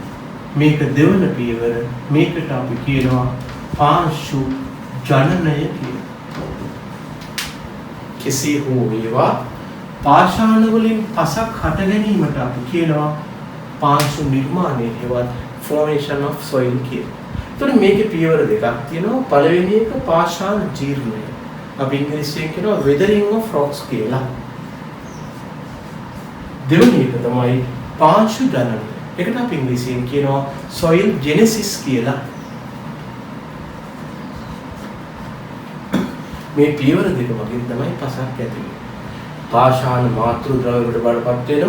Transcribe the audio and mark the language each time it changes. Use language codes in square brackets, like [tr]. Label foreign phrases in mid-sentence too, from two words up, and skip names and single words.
[si] මේක දෙවන පියවර. මේකට අපි කියනවා පාර්ශ්ව ජනනය කියලා. කෙසේ හෝ වේවා පාෂාණ වලින් පසක් හට ගැනීමට අපි කියනවා පාර්ශ්ව නිර්මාණය හේවත් [en] formation of soil [si] කියලා. එතකොට මේකේ පියවර දෙකක් තියෙනවා. පළවෙනි එක පාෂාණ ජීර්ණය. අපි ඉංග්‍රීසියෙන් කියනවා [en] weathering of rocks [si] කියලා. දෙවෙනි එක තමයි පාර්ශ්ව ජනනය. ඒකට අපි ඉංග්‍රීසියෙන් කියනවා [en] soil genesis [si] කියලා. මේ පියවර දෙක වගේ තමයි පසක් ඇති වෙන්නේ. පාෂාණ මාතෘ ද්‍රව්‍යවලට බඩපත් වෙනවා.